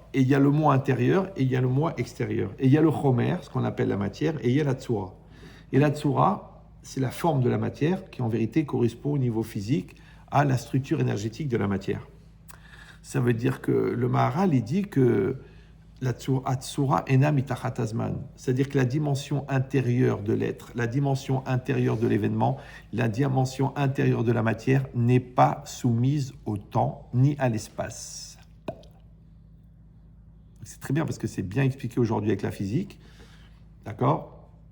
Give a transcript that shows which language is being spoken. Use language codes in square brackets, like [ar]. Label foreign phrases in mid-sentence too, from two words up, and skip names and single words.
[fr] Et il y a le moi intérieur et il y a le moi extérieur. Et il y a le chomer, ce qu'on appelle la matière, et il y a la tsura. Et la tsura, c'est la forme de la matière qui en vérité correspond au niveau physique à la structure énergétique de la matière. Ça veut dire que le Maharal, il dit que la [he] צורה אינה מתחת הזמן, [fr] c'est-à-dire que la dimension intérieure de l'être, la dimension intérieure de l'événement, la dimension intérieure de la matière n'est pas soumise au temps ni à l'espace. C'est très bien parce que c'est bien expliqué aujourd'hui avec la physique, d'accord?